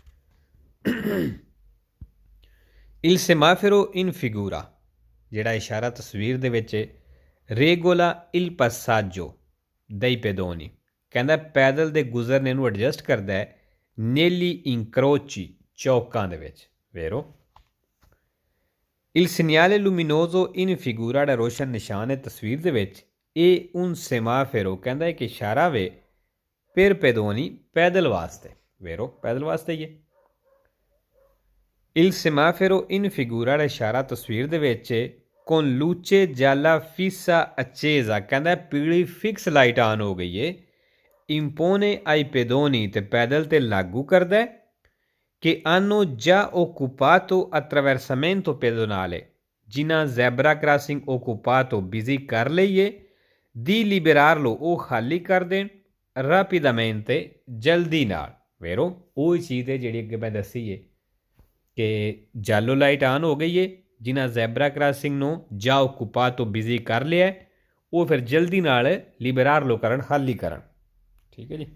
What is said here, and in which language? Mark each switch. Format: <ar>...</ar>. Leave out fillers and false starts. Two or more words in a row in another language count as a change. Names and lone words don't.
<it>il semaforo in figura</it> <pa>ਜਿਹੜਾ ਇਸ਼ਾਰਾ ਤਸਵੀਰ ਦੇ ਵਿੱਚ</pa> <it>regola il passaggio dei pedoni</it> <pa>ਕਹਿੰਦਾ ਪੈਦਲ ਦੇ ਗੁਜ਼ਰਨੇ ਨੂੰ ਐਡਜਸਟ ਕਰਦਾ ਹੈ</pa> <it>negli incroci</it> <pa>ਚੌਕਾਂ ਦੇ ਵਿੱਚ, ਵੇਰੋ।</pa> <it>il segnale luminoso in figura</it> <pa>ਦਾ ਰੋਸ਼ਨ ਨਿਸ਼ਾਨ ਹੈ ਤਸਵੀਰ ਦੇ ਵਿੱਚ। ਇਹ</pa> <it>un semaforo</it> <pa>ਕਹਿੰਦਾ ਹੈ ਕਿ ਇਸ਼ਾਰਾ ਵੇ</pa> <it>per pedoni</it> <pa>ਪੈਦਲ ਵਾਸਤੇ, ਵੇਰੋ ਪੈਦਲ ਵਾਸਤੇ ਹੀ ਹੈ।</pa> <it>il semaforo in figura</it> <pa>ਦਾ ਇਸ਼ਾਰਾ ਤਸਵੀਰ ਦੇ ਵਿੱਚ</pa> <it>con luce gialla fissa accesa</it> <pa>ਕਹਿੰਦਾ ਪੀਲੀ</pa> <en>fix light on</en> <pa>ਹੋ ਗਈ ਹੈ।</pa> <it>impone ai pedoni</it> <pa>ਤੇ ਪੈਦਲ ਤੇ ਲਾਗੂ ਕਰਦਾ ਹੈ</pa> <it>che hanno già occupato attraversamento pedonale ਜਿਨ੍ਹਾਂ</it> <en>zebra crossing</en> <pa>ਓਕੂਪਾਤੋ ਬਿਜ਼ੀ ਕਰ ਲਈਏ</pa> <it>di liberarlo</it> <pa>ਉਹ ਖਾਲੀ ਕਰ ਦੇਣ rapidamente ਜਲਦੀ ਨਾਲ, ਵੇਰੋ ਉਹ ਚੀਜ਼ ਹੈ ਜਿਹੜੀ ਅੱਗੇ ਮੈਂ ਦੱਸੀ ਹੈ ਕਿ ਜਾਲੋ ਲਾਈਟ ਆਨ ਹੋ ਗਈ ਹੈ, ਜਿਨ੍ਹਾਂ</pa> <en>zebra crossing</en> <pa>ਨੂੰ ਜਾ ਓਕੂਪਾਤੋ ਬਿਜ਼ੀ ਕਰ ਲਿਆ ਉਹ ਫਿਰ ਜਲਦੀ ਨਾਲ ਲਿਬਰਾਰਲੋ ਕਰਨ, ਖਾਲੀ ਕਰਨ, ਠੀਕ ਹੈ ਜੀ।</pa>